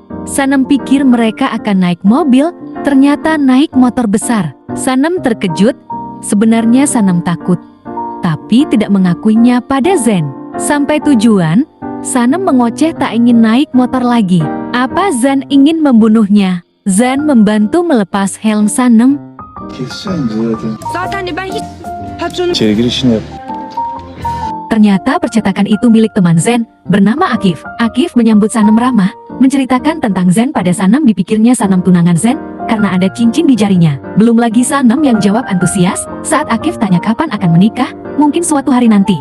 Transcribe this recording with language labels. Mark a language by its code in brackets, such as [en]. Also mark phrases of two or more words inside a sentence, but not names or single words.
[id] Sanem pikir mereka akan naik mobil, ternyata naik motor besar. Sanem terkejut, sebenarnya Sanem takut, tapi tidak mengakuinya pada Zan. Sampai tujuan, Sanem mengoceh tak ingin naik motor lagi. Apa Zan ingin membunuhnya? Zan membantu melepas helm Sanem. [tr] İçeri girişini yap. [id] Ternyata percetakan itu milik teman Zan, bernama Akif. Akif menyambut Sanem ramah, menceritakan tentang Zan pada Sanem. Dipikirnya Sanem tunangan Zan, karena ada cincin di jarinya. Belum lagi Sanam yang jawab antusias saat Akif tanya kapan akan menikah, mungkin suatu hari nanti.